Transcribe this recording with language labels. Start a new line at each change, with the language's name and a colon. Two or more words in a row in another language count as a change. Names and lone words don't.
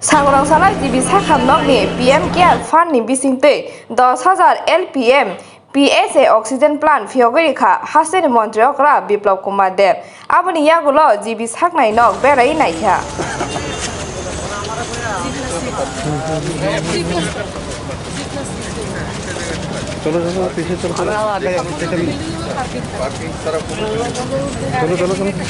Kok Borok: सांग्रां सालाय जिबि साखामनकनि PM केयार फान्डनि बिसिंतै 10,000 LPM PSA
English: oxygen plant
Kok Borok: फियगरिखा हासिनि मंत्री अकरा बिप्लव कुमार देव आबनि यागुलो जिबि साखनाय नक बेराय नायखा
Hindi: चलो चलो पीछे चलो चलो चलो चलो